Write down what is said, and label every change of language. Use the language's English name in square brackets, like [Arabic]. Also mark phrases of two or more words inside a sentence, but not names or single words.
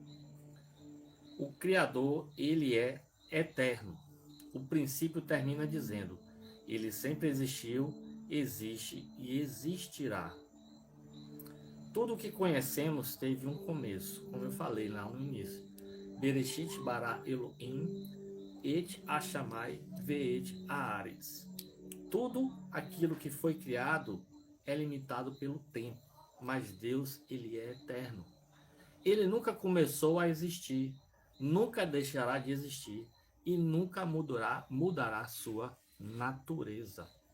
[Portuguese] O Criador, ele é eterno. O princípio termina dizendo: ele sempre existiu, existe e existirá. Tudo o que conhecemos teve um começo, como eu falei lá no início. [Hebrew] בראשית ברא אלהים את השמים ואת הארץ. [Portuguese] Tudo aquilo que foi criado é limitado pelo tempo, mas Deus, ele é eterno. Ele nunca começou a existir, nunca deixará de existir e nunca mudará sua natureza.